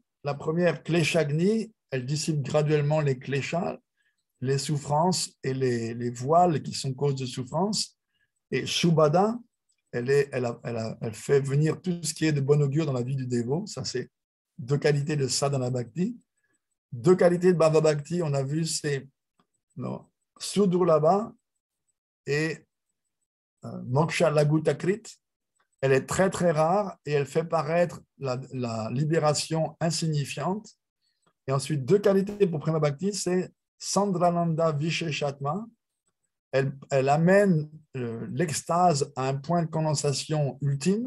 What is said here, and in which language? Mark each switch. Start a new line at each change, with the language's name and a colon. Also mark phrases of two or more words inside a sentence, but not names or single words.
French: La première, kleshagni, elle dissipe graduellement les kleshas, les souffrances et les voiles qui sont cause de souffrance. Et shubhada, elle fait venir tout ce qui est de bon augure dans la vie du dévot. Ça, c'est 2 qualités de
Sanskrit: साधन भक्ति.
French: 2 qualités de
Sanskrit: भाव भक्ति,
French: on a vu, c'est sudurlabha et
Sanskrit: मोक्ष लघुताकृत्.
French: Elle est très, très rare et elle fait paraître la libération insignifiante. Et ensuite, 2 qualités pour
Sanskrit: प्रेम भक्ति,
French: c'est
Sanskrit: सान्द्रानन्द विशेषात्मा.
French: Elle amène l'extase à un point de condensation ultime.